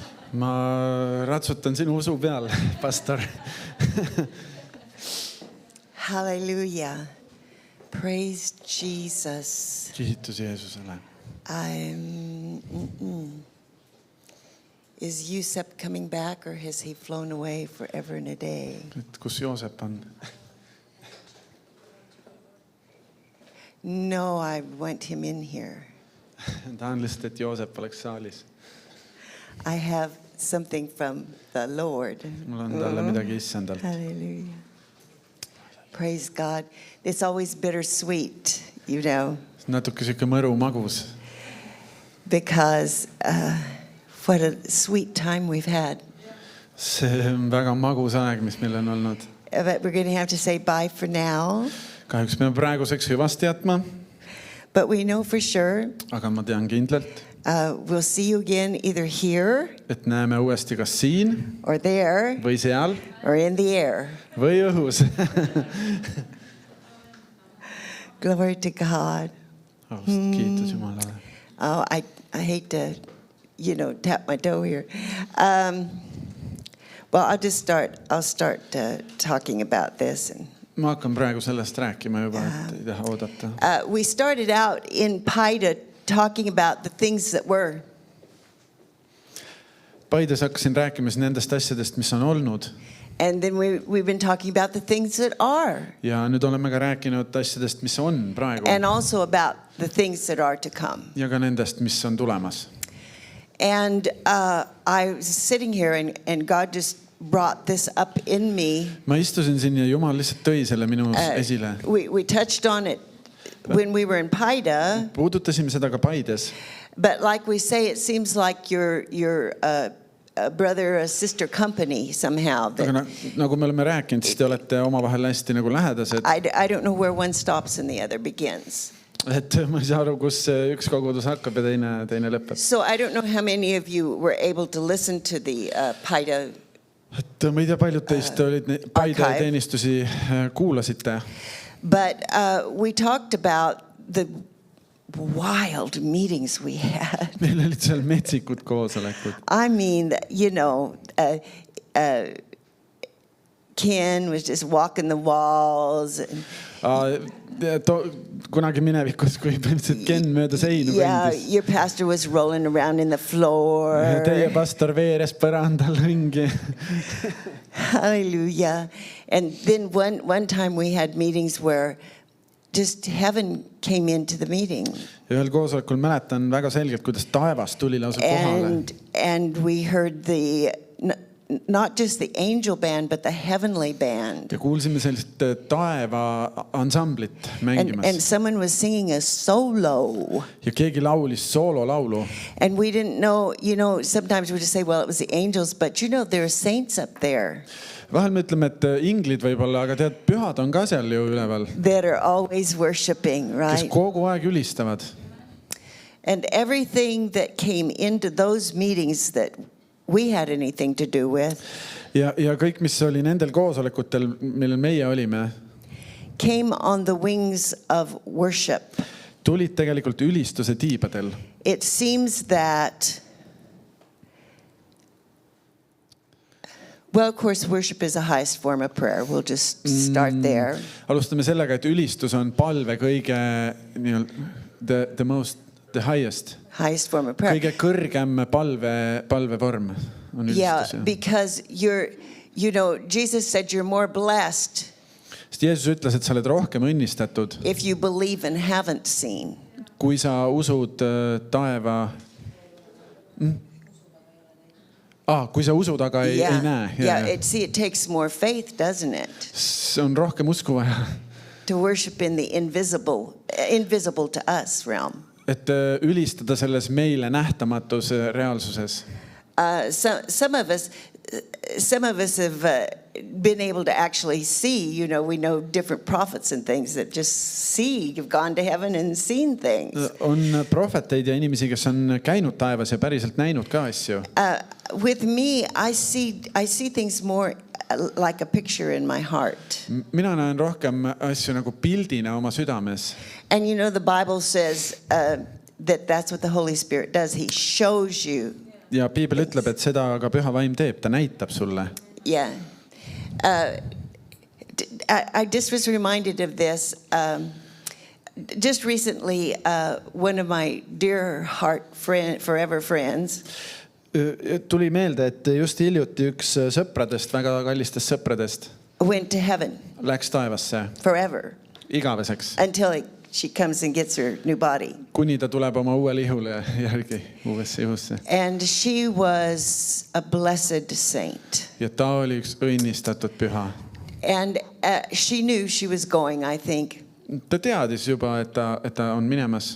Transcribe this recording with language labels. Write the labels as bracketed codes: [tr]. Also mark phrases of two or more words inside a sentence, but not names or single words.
[et] Ma ratsutan sinu usu peal, pastor. [en] Hallelujah. Praise Jesus. [et] Kiitus Jeesusele. [en] Is Yusep coming back or has he flown away forever and a day? [et] Et kus Joosep on? [en] No, I want him in here. [et] Tahan lihtsalt, et Joosep oleks saalis. [en] I have something from the Lord. [et] Mul on talle midagi issandalt. [en] Hallelujah. Praise God. It's always bittersweet, you know. [et] Natuke siuke mõru magus. [en] Because what a sweet time we've had. [et] See on väga magus aeg, mis meil on olnud. [en] But we're going to have to say bye for now. [et] Kahjuks peame praeguseks hüvasti jätma. [en] But we know for sure. [et] Aga ma tean kindlalt. [en] We'll see you again either here. [et] Et näeme uuesti kas siin. [en] Or there. [et] Või seal. [en] Or in the air. [et] Või õhus. [en] Glory to God. [et] Kiitus Jumalale. [en] Oh, I hate to, tap my toe here. Well, I'll start talking about this. [et] Ma hakkan praegu sellest rääkima juba, et ei taha oodata. [en] We started out in Paida talking about the things that were. [et] Paides hakkasin rääkima nendest asjadest, mis on olnud. [en] And then we've been talking about the things that are. [et] Ja nüüd oleme ka rääkinud asjadest, mis on praegu. [en] And also about the things that are to come. [et] Ja ka nendest, mis on tulemas. [en] And I was sitting here and God just brought this up in me. [et] Ma istusin siin ja Jumal lihtsalt tõi selle minu esile. [en] We touched on it when we were in Paida. [et] Puudutasime seda ka Paides. [en] But like we say, it seems like you're a brother, a sister company somehow. [et] Aga nagu me oleme rääkinud, siis te olete omavahel hästi nagu lähedased. [en] I don't know where one stops and the other begins. [et] Et ma ei saa aru, kus üks kogudus hakkab ja teine lõpeb. [en] So I don't know how many of you were able to listen to the Paida. [et] Et ma ei tea, paljud teist olid Paida teenistusi kuulasite. [en] But we talked about the wild meetings we had. [et] Meil olid seal metsikud koosolekud. [en] I mean, Ken was just walking the walls. [et] Kunagi minevikus, kui põhimõtteliselt Ken mööda seinu kõndis. [en] Your pastor was rolling around in the floor. [et] Teie pastor veeres põrandal ringi. [en] Hallelujah. And then one time we had meetings where just heaven came into the meeting. [et] Ja ühel koosolekul mäletan väga selgelt, kuidas taevas tuli lausa kohale. [en] And we heard not just the angel band, but the heavenly band. [et] Ja kuulsime sellist taeva ansamblit mängimas. [en] And someone was singing a solo. [et] Ja keegi laulis soololaulu. [en] And we didn't know, sometimes we just say, well, it was the angels, but there are saints up there. [et] Vahel me ütleme, et inglid võib-olla, aga tead, pühad on ka seal ju üleval. [en] That are always worshiping, right? [et] Kes kogu aeg ülistavad. [en] And everything that came into those meetings that we had anything to do with. [et] Ja kõik, mis oli nendel koosolekutel, millel meie olime. [en] Came on the wings of worship. [et] Tulid tegelikult ülistuse tiibadel. [en] It seems that, well, of course, worship is the highest form of prayer. We'll just start there. [et] Alustame sellega, et ülistus on palve kõige, [en] the highest. Highest form of prayer. [et] Kõige kõrgem palvevorm on ülistus. [en] Yeah, because Jesus said you're more blessed. [et] Sest Jeesus ütles, et sa oled rohkem õnnistatud. [en] If you believe and haven't seen. [et] Kui sa usud taeva. Kui sa usud, aga ei näe. [en] Yeah, it takes more faith, doesn't it? [et] See on rohkem usku vaja. [en] To worship in the invisible to us realm. [et] Et ülistada selles meile nähtamatus reaalsuses. [en] Some of us have been able to actually see, we know different prophets and things that just see, you've gone to heaven and seen things. [et] On prohveteid ja inimesi, kes on käinud taevas ja päriselt näinud ka asju. [en] With me, I see things more like a picture in my heart. [et] Mina näen rohkem asju nagu pildina oma südames. [en] And the Bible says that's what the Holy Spirit does. He shows you [et] ja piibel ütleb, et seda ka püha vaim teeb, ta näitab sulle. [en] Yeah. I just was reminded of this. Just recently, one of my dear heart forever friends. [et] Tuli meelde, et just hiljuti üks sõpradest, väga kallistest sõpradest [en] went to heaven. [et] Läks taevasse. [en] Forever. [et] Igaveseks. [en] Until she comes and gets her new body. [et] Kuni ta tuleb oma uue lihule järgi uuesse ihusse. [en] And she was a blessed saint. [et] Ja ta oli üks õnnistatud püha. [en] And she knew she was going, I think. [et] Ta teadis juba, et ta on minemas.